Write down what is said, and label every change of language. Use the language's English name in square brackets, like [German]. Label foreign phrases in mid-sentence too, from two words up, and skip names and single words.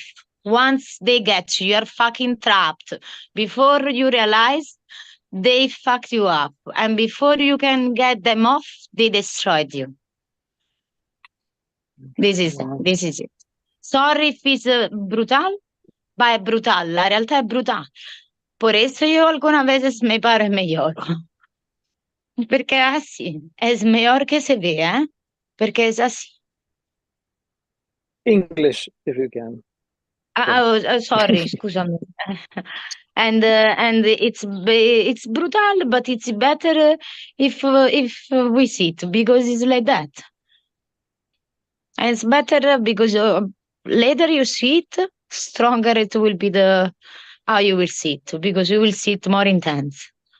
[English] Once they get you, you're fucking trapped. Before you realize, they fucked you up. And before you can get them off, they destroyed you. This is it. Sorry if it's brutal, [Italian] ma è brutal. La realtà è brutal. [Spanish] Por eso yo algunas veces me paro mejor. Porque es así. Es mejor que se vea, porque es así. [English] English, if you can. [Italian] Sorry, scusami. [English] And it's brutal, but it's better if we sit because it's like that. And it's better because later you sit, stronger it will be the how you will sit because you will sit more intense.